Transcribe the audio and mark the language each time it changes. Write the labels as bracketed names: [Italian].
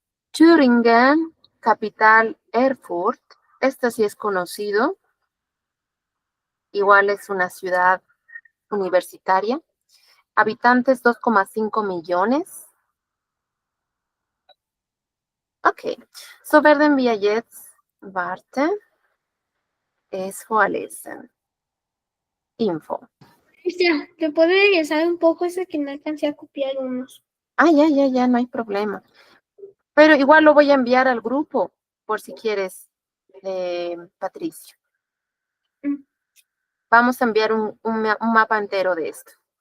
[Spanish] Thüringen, capital Erfurt, este sí es conocido, igual es una ciudad universitaria, habitantes 2,5 millones. [German] Ok, so werden wir jetzt warten, es vorlesen. Info. [Spanish] Ya, ¿te puedo regresar un poco? Ese que no alcancé a copiar unos. Ah, ya, no hay problema. Pero igual lo voy a enviar al grupo, por si quieres, Patricio. Mm. Vamos a enviar un mapa entero de esto.